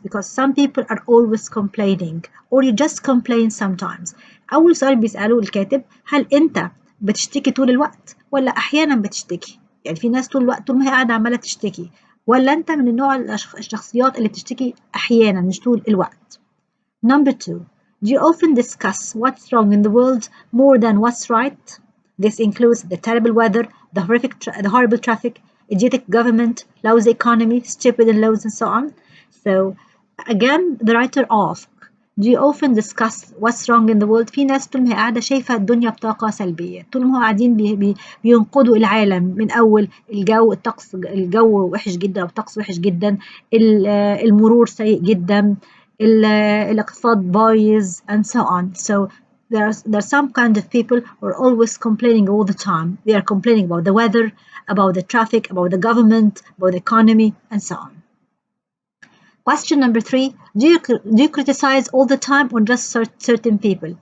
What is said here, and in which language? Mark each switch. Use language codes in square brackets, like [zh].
[en] Because some people are always complaining, or you just complain sometimes. [ar] أول سؤال بيسأله الكاتب، هل أنت بتشتكي طول الوقت ولا أحيانا بتشتكي؟ يعني في ناس طول الوقت طول ما هي قاعدة عمالة تشتكي، ولا أنت من النوع الشخصيات اللي بتشتكي أحيانا مش طول الوقت. [en] Number 2, do you often discuss what's wrong in the world more than what's right? This includes the terrible weather, the horrible traffic, idiotic government, lousy economy, stupid laws, and so on. So again, the writer asks, do you often discuss what's wrong in the world? [ar] في ناس طول ما هي قاعدة شايفة الدنيا بطاقة سلبية، طول ما هو قاعدين بينقضوا العالم من أول الطقس، الجو وحش جدا أو الطقس وحش جدا، المرور سيء جدا، الاقتصاد بايظ, [en] and so on. So there are some kind of people who are always complaining all the time. They are complaining about the weather, about the traffic, about the government, about the economy, and so on. Question number 3, do you criticize all the time or just certain people?